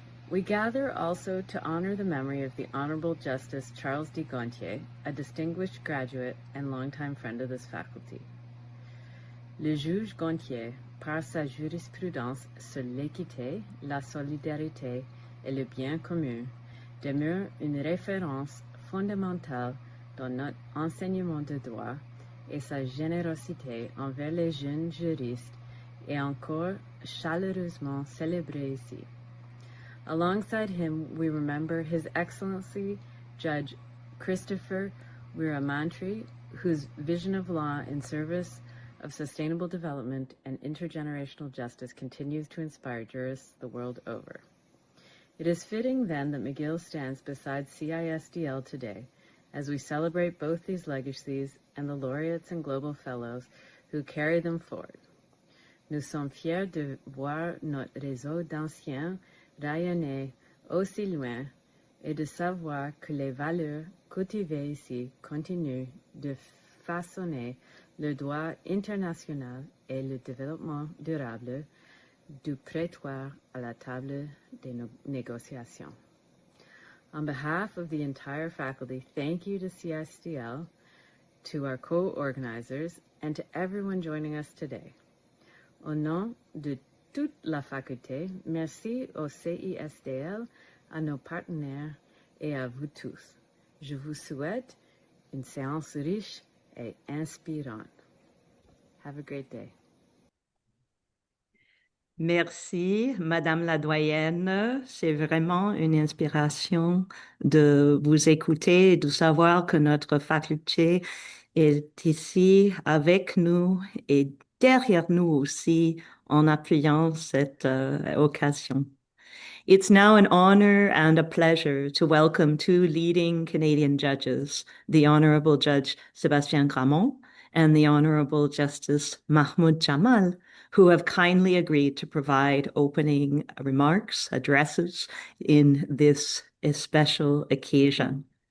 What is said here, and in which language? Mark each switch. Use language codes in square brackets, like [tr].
[en] We gather also to honor the memory of the Honourable Justice Charles D. Gonthier, a distinguished graduate and longtime friend of this faculty. [fr] Le juge Gonthier, par sa jurisprudence sur l'équité, la solidarité et le bien commun, demeure une référence fondamentale dans notre enseignement de droit, et sa générosité envers les jeunes juristes est encore chaleureusement célébrée ici. [en] Alongside him, we remember His Excellency Judge Christopher Weeramantry, whose vision of law in service of sustainable development and intergenerational justice continues to inspire jurists the world over. It is fitting, then, that McGill stands beside CISDL today as we celebrate both these legacies and the laureates and global fellows who carry them forward. [fr] Nous sommes fiers de voir notre réseau d'anciens rayonner aussi loin et de savoir que les valeurs cultivées ici continuent de façonner le droit international et le développement durable du prétoire à la table des négociations. [en] On behalf of the entire faculty, thank you to CISDL, to our co-organizers, and to everyone joining us today. [fr] Au nom de toute la faculté, merci au CISDL, à nos partenaires et à vous tous. Je vous souhaite une séance riche et inspirante. [en] Have a great day. [fr] Merci, Madame la doyenne. C'est vraiment une inspiration de vous écouter et de savoir que notre faculté est ici avec nous et derrière nous aussi en appuyant cette occasion. [en] It's now an honor and a pleasure to welcome two leading Canadian judges, the Honourable Judge Sebastien Grammond and the Honourable Justice Mahmud Jamal, who have kindly agreed to provide opening remarks, addresses in this special occasion.